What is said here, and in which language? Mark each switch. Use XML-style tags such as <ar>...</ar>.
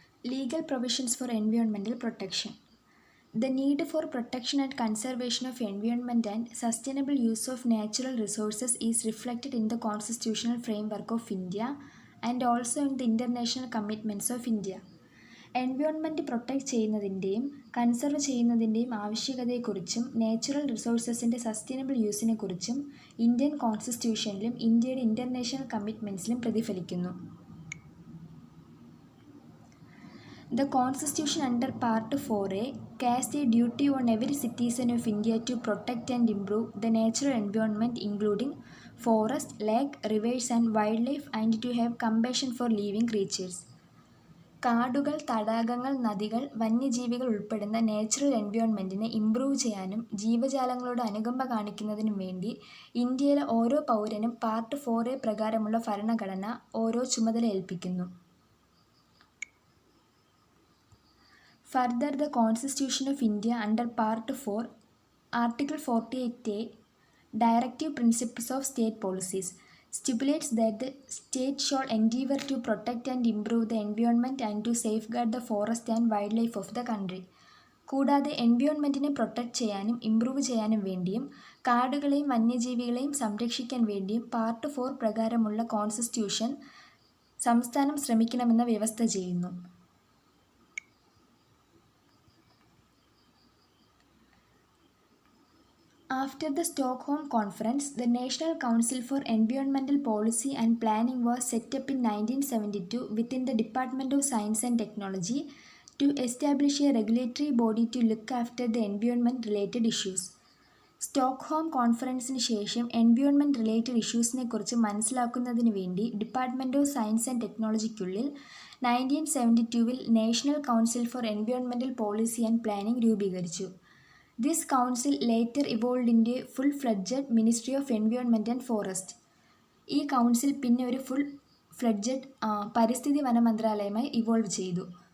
<en>Legal provisions for environmental protection. The need for protection and conservation of environment and sustainable use of natural resources is reflected in the constitutional framework of India and also in the international commitments of India.</en> <ml>Environment protect ചെയ്യുന്നതിൻ്റെയും conserve ചെയ്യുന്നതിൻ്റെയും ആവശ്യകതയെക്കുറിച്ചും natural റിസോഴ്സസിൻ്റെ sustainable യൂസിനെക്കുറിച്ചും Indian കോൺസ്റ്റിറ്റ്യൂഷനിലും ഇന്ത്യയുടെ international കമ്മിറ്റ്മെൻറ്റ്സിലും പ്രതിഫലിക്കുന്നു.</ml> <en>The Constitution under Part 4A casts a duty on every citizen of India to protect and improve the natural environment including forest, lake, rivers and wildlife and to have compassion for living creatures.</en> <ml>കാടുകൾ, തടാകങ്ങൾ, നദികൾ, വന്യജീവികൾ ഉൾപ്പെടുന്ന natural എൻവയോൺമെൻറ്റിനെ improve ചെയ്യാനും ജീവജാലങ്ങളോട് അനുകമ്പ കാണിക്കുന്നതിനും വേണ്ടി ഇന്ത്യയിലെ ഓരോ പൗരനും പാർട്ട് 4A പ്രകാരമുള്ള ഭരണഘടന ഓരോ ചുമതല ഏൽപ്പിക്കുന്നു.</ml> <en>Further, the Constitution of India under Part 4, Article 48A, Directive Principles of State Policies, stipulates that the state shall endeavour to protect and improve the environment and to safeguard the forest and wildlife of the country.</en> <ml>കൂടാതെ എൻവയോൺമെൻറ്റിനെ protect ചെയ്യാനും improve ചെയ്യാനും വേണ്ടിയും കാടുകളെയും വന്യജീവികളെയും സംരക്ഷിക്കാൻ വേണ്ടിയും part 4 പ്രകാരമുള്ള constitution സംസ്ഥാനം ശ്രമിക്കണമെന്ന വ്യവസ്ഥ ചെയ്യുന്നു.</ml> <en>After the Stockholm Conference, the National Council for Environmental Policy and Planning was set up in 1972 within the Department of Science and Technology to establish a regulatory body to look after the environment-related issues.</en> <ml>Stockholm കോൺഫറൻസിന് ശേഷം environment related ഇഷ്യൂസിനെ കുറിച്ച് മനസ്സിലാക്കുന്നതിന് വേണ്ടി department of science and ടെക്നോളജിക്കുള്ളിൽ 1972 national council four environmental policy and planning രൂപീകരിച്ചു.</ml> <en>This council later evolved into a full-fledged Ministry of Environment and Forest.</en> <ml>ഈ council പിന്നെ ഒരു full-fledged പരിസ്ഥിതി വന മന്ത്രാലയമായി ഇവോൾവ് ചെയ്തു.</ml>